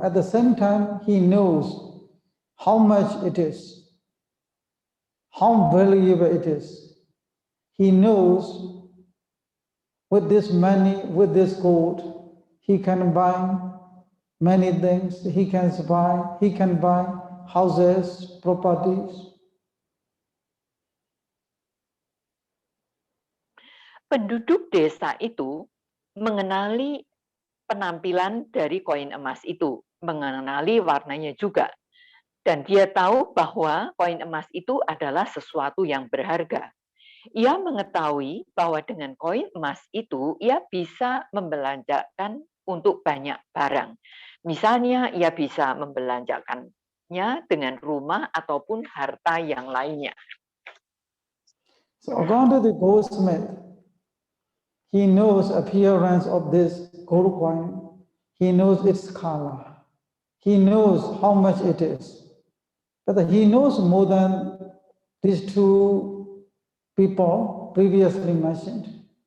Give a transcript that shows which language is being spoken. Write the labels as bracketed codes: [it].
[en] At the same time, he knows how much it is, how valuable it is. He knows with this money, with this gold, he can buy many things. He can buy houses, properties. [id] Penduduk desa itu mengenali penampilan dari koin emas itu, mengenali warnanya juga. Dan dia tahu bahwa koin emas itu adalah sesuatu yang berharga. Ia mengetahui bahwa dengan koin emas itu ia bisa membelanjakan untuk banyak barang. Misalnya ia bisa membelanjakannya dengan rumah ataupun harta yang lainnya. [en] So according to the goldsmith, he knows appearance of this gold coin. He knows its color. He knows how much it is. But he knows more than these two people previously mentioned.